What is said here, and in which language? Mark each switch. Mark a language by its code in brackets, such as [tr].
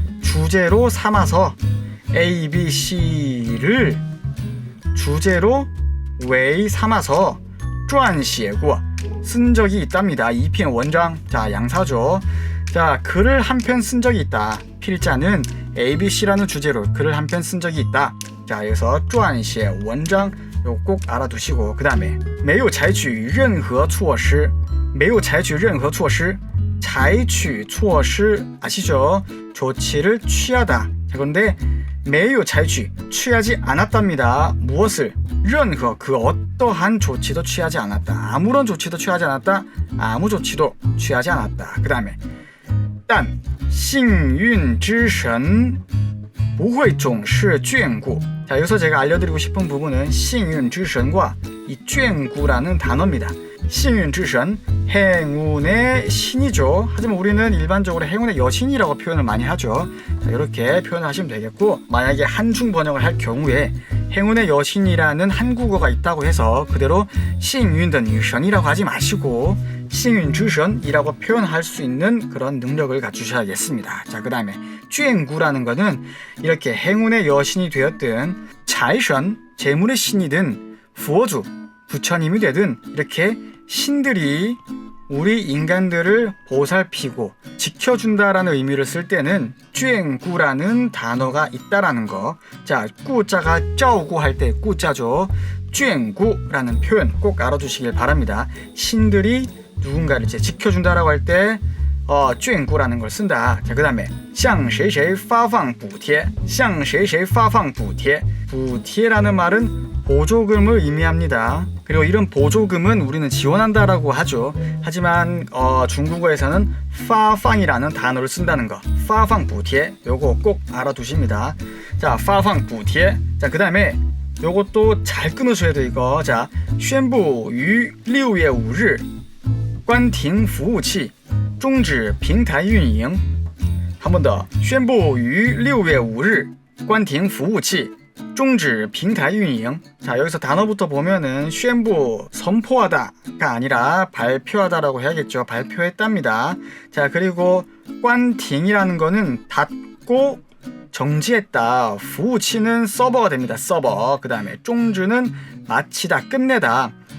[ko] 주제로 삼아서 A, B, C를 주제로 왜 삼아서 撰写过 쓴 적이 있답니다. [zh] 一篇文章. [ko] 자, 양사죠. 자, 글을 한 편 쓴 적이 있다. 필자는 A, B, C라는 주제로 글을 한 편 쓴 적이 있다. 자, 여기서 撰写文章 요거 꼭 알아두시고, 그 다음에 [zh] 没有采取任何措施 没有采取任何措施 [ko] 采取措施 아시죠? 조치를 취하다. 자, 그런데 没有采取 취하지 않았답니다. 무엇을? 任何 그 어떠한 조치도 취하지 않았다. 아무런 조치도 취하지 않았다. 아무 조치도 취하지 않았다. 그 다음에 [zh] 但幸运之神不会总是眷顾. [ko] 자, 여기서 제가 알려드리고 싶은 부분은 幸运之神과 이 眷顾라는 단어입니다. 幸运之神 행운의 신이죠. 하지만 우리는 일반적으로 행운의 여신이라고 표현을 많이 하죠. 자, 이렇게 표현을 하시면 되겠고, 만약에 한중 번역을 할 경우에 행운의 여신이라는 한국어가 있다고 해서 그대로 [zh] 幸运的女神 [ko] 이라고 하지 마시고 幸运之神이라고 표현할 수 있는 그런 능력을 갖추셔야겠습니다. 자, 그 다음에 眷顾라는 거는 이렇게 행운의 여신이 되었든 财神 재물의 신이든 佛祖 부처님이 되든 이렇게 신들이 우리 인간들을 보살피고 지켜준다라는 의미를 쓸 때는 眷顾라는 단어가 있다라는 거. 자, 꾸자가 照顾할 때 꾸자죠. 眷顾라는 표현 꼭 알아두시길 바랍니다. 신들이 누군가를 이제 지켜준다라고 할 때 眷顾라는 걸 쓴다. 자, 그 다음에 [zh] 向谁谁发放补贴向谁谁发放补贴 [ko] 补贴라는 말은 보조금을 의미합니다. 그리고 이런 보조금은 우리는 지원한다라고 하죠. 하지만 중국어에서는 发放이라는 단어를 쓴다는 거. 发放补贴 요거 꼭 알아두십니다. 자, 发放补贴. 자, 그 다음에 요것도 잘 끊으셔야 돼요, 이거. 자, [zh] 宣布于6月5日关停服务器终止平台运营. [ko] 한 번 더. [zh] 宣布于6月5日关停服务器终止平台运营. [ko] 자, 여기서 단어부터 보면은 宣布 선포하다가 아니라 발표하다라고 해야겠죠. 발표했답니다. 자, 그리고 关停이라는 거는 닫고 정지했다. 服务器는 서버가 됩니다. 서버. 그 다음에 终止는 마치다, 끝내다.